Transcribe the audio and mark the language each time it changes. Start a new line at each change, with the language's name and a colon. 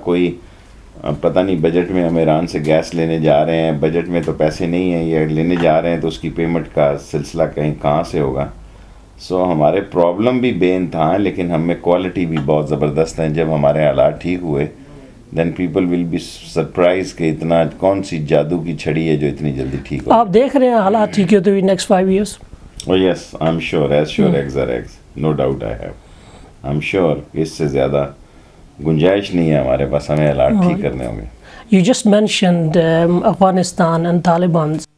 Urdu: کوئی پتہ نہیں بجٹ میں ہم ایران سے گیس لینے جا رہے ہیں، بجٹ میں تو پیسے نہیں ہیں، یہ لینے جا رہے ہیں تو اس کی پیمنٹ کا سلسلہ کہاں سے ہوگا. سو ہمارے پرابلم بھی بے انتہا ہیں لیکن ہم میں کوالٹی بھی بہت زبردست ہیں. جب ہمارے حالات ٹھیک ہوئے
English: then people will be surprise
Urdu: کہ اتنا کون سی جادو کی چھڑی ہے جو اتنی جلدی ٹھیک ہو. آپ دیکھ رہے ہیں حالات ٹھیک ہوتے ہوئے
English: Next 5 years؟ Oh yes, I'm sure, as sure eggs are eggs. No doubt I have. I'm sure
Urdu: کہ اس سے زیادہ گنجائش نہیں ہے ہمارے پاس. ہمیں حالات ٹھیک کرنے ہوں گے.
English: You just mentioned Afghanistan and Taliban.